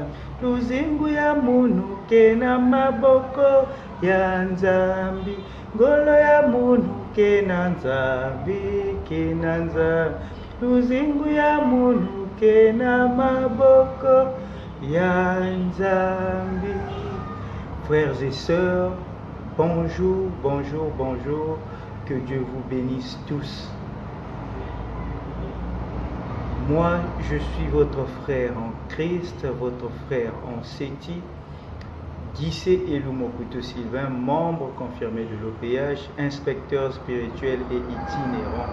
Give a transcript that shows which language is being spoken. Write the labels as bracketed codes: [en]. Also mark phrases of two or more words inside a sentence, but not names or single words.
[kg] Luzingu ya munu kena maboko ya nzambi. Ngolo ya munu kena nzambi, kena nzambi. Luzingu ya munu kena maboko ya nzambi. [fr] Frères et sœurs, bonjour, bonjour, bonjour. Que Dieu vous bénisse tous. Moi, je suis votre frère en Christ, votre frère en Séti, Guissé Elumokuto Sylvain, membre confirmé de l'OPH, inspecteur spirituel et itinérant.